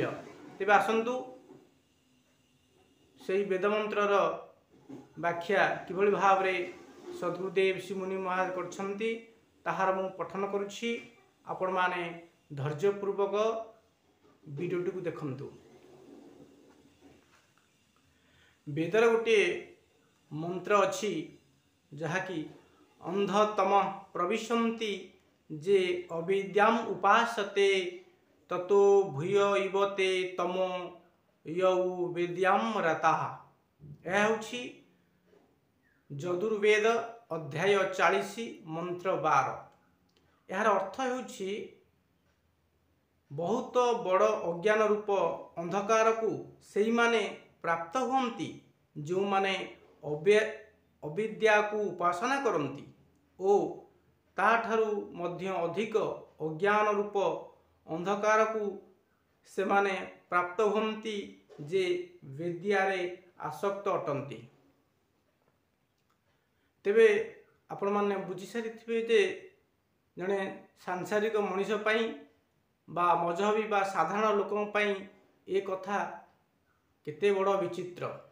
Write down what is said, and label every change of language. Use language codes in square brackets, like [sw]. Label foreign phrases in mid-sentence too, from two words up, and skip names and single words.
[or] ତେବେ ଆସନ୍ତୁ ସେହି ବେଦମନ୍ତ୍ରର ବ୍ୟାଖ୍ୟା କିଭଳି ଭାବ ରେ ସଦ୍‌ଗୁରୁଦେବ ଶିବମୁନି ମହାରାଜ କରୁଛନ୍ତି ତାହାର ମୁଁ ପଠନ କରୁଛି। ଆପଣ ମାନେ ଧୈର୍ଯ୍ୟପୂର୍ବକ ଭିଡିଓଟି କୁ ଦେଖନ୍ତୁ। ବେଦର ଗୋଟେ ମନ୍ତ୍ର ଅଛି ଯାହାକି [sa] अंधतम प्रविशन्ति जे अविद्याम उपासते ततो भूय इवते तमो यौ विद्याम रताः। [or] ଏହା ହେଉଛି ଯଜୁର୍ବେଦ ଅଧ୍ୟାୟ 40 ମନ୍ତ୍ର 12। ଯାର ଅର୍ଥ ହେଉଛି ବହୁତ ବଡ଼ ଅଜ୍ଞାନ ରୂପ ଅନ୍ଧକାର କୁ ସେହି ମାନେ ପ୍ରାପ୍ତ ହୁଅନ୍ତି ଯେ ମାନେ ଅବିଦ୍ୟା କୁ ଉପାସନା କରନ୍ତି ଓ ତାଠାରୁ ମଧ୍ୟ ଅଧିକ ଅଜ୍ଞାନ ରୂପ ଅନ୍ଧକାର କୁ ସେ ମାନେ ପ୍ରାପ୍ତ ହୁଅନ୍ତି ଯେ ବିଦ୍ୟାରେ ଆସକ୍ତ ଅଟନ୍ତି। ତେବେ ଆପଣ ମାନେ ବୁଝି ସାରିଥିବେ ଯେ ଜଣେ ସାଂସାରିକ ମନୁଷ୍ୟ ପାଇଁ ବା ମଜହବୀ ବା ସାଧାରଣ ଲୋକଙ୍କ ପାଇଁ ଏ କଥା କେତେ ବଡ଼ ବିଚିତ୍ର।